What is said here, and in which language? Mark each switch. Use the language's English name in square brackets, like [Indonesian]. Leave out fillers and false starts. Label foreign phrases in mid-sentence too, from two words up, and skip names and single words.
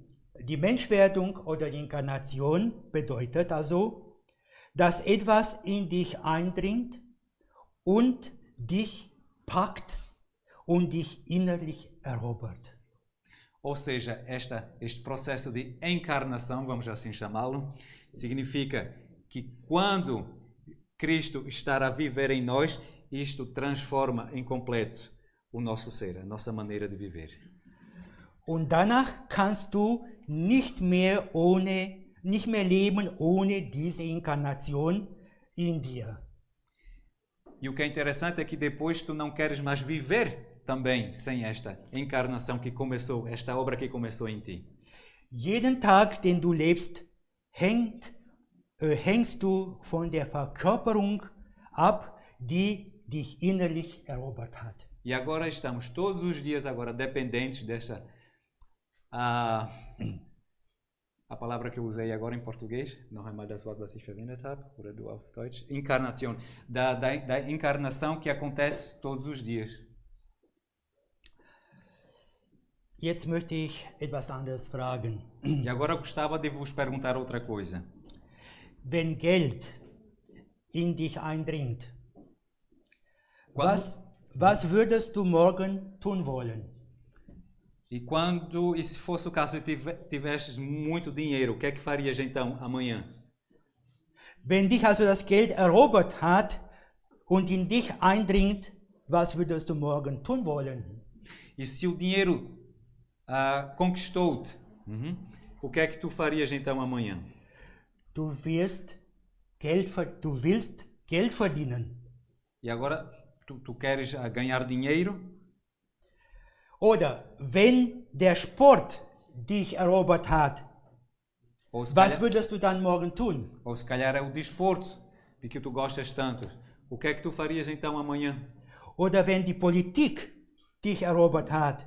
[German] Die Menschwerdung oder die Inkarnation bedeutet also, dass etwas in dich eindringt und dich packt und dich innerlich erobert. [Portuguese] Ou seja, este processo de encarnação, vamos assim chamá-lo, significa que quando Cristo está a viver em nós, isto transforma em completo o nosso ser, a nossa maneira de viver. [German] Und danach kannst du nicht mehr leben ohne diese Inkarnation in dir. [Portuguese] E o que é interessante é que depois tu não queres mais viver também sem esta encarnação que começou, esta obra que começou em ti. [German] Jeden Tag, den du lebst, hängst du von der Verkörperung ab, die dich innerlich erobert hat. [Portuguese] E agora estamos todos os dias agora dependentes dessa a palavra que eu usei agora em português, [German] noch einmal das Wort, was ich verwendet habe, oder du auf Deutsch, [Portuguese] Encarnação, da encarnação que acontece todos os dias. [German] Jetzt möchte ich etwas anderes fragen. [Portuguese] E agora eu gostava de vos perguntar outra coisa. [German] Wenn Geld in dich eindringt, was würdest du morgen tun wollen? [Portuguese] E se fosse o caso de tivesses muito dinheiro, o que é que farias então amanhã? [German] Wenn dich also das Geld erobert hat und in dich eindringt, was würdest du morgen tun wollen? [Portuguese] E se o dinheiro conquistou-te, o que é que tu farias então amanhã? [German] Du willst Geld verdienen. [Portuguese] E agora tu queres ganhar dinheiro? [German] Oder wenn der Sport dich erobert hat, was würdest du dann morgen tun? [Portuguese] Ou se calhar é o desporto de que tu gostas tanto. O que é que tu farias então amanhã? [German] Oder wenn die Politik dich erobert hat,